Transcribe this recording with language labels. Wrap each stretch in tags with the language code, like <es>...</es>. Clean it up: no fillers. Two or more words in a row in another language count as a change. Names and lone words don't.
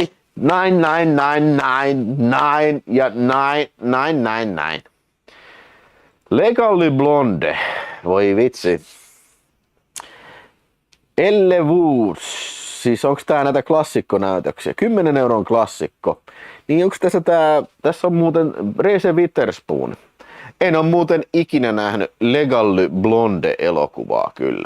<en>Nine, nine, nine, nine, nine ja nine, nine, nine, nine.</en> <fi>Legally Blonde. Voi vitsi. Elle Woods. Siis onks tää näitä klassikkonäytöksiä? 10 euron klassikko. Niin onks tässä on muuten Reese Witherspoon. En oo muuten ikinä nähnyt Legally Blonde elokuvaa kyllä.</fi>